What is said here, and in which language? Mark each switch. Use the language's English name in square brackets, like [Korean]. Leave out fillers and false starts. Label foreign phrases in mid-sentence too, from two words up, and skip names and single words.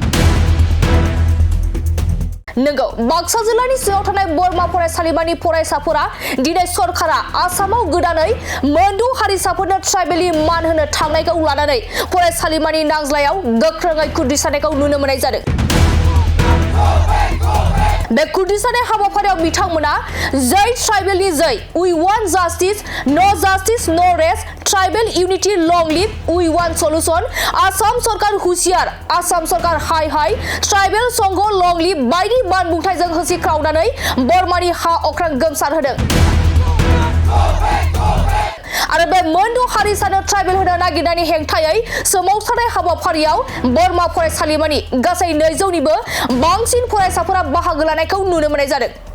[Bodo] नंगौ, बाक्सा जिल्लानि सिङाव थानाय बरमा फरायसालिमानि फरायसाफोरा दिनै सरकारा आसामाव गोदानै मोनद' हारिसाफोरनो ट्राइबेलनि मान होनो थांनायखौ लानानै फरायसालिमानि नांज्लायाव गोख्रोङै कुर्दिश सानायखौ नुनो मोननाय जादों। बे कुर्दिश सानाय हाबाफारियाव बिथांमोना जै ट्राइबेलनि [English] Jai we want justice, no justice no rest, tribal unity long live, we want solution, [Bodo] आसाम सरकार हुसियार, आसाम सरकार हाय हाय, ट्राइबेल संघ [English] long live [Bodo] बायदि बानबुंथाइजों होसिख्रावनानै बर्मानि हा अख्रां गोमसारहोदों। आरो बे मोनद' हारिसानो ट्राइबेल होनो नागिरनायनि हेंथायै सोमावसारनाय हाबाफारियाव बरमा फरायसालिमानि गासै 200निबो बांसिन फरायसाफोरा बाहागो लानायखौ नुनो मोननाय जादों।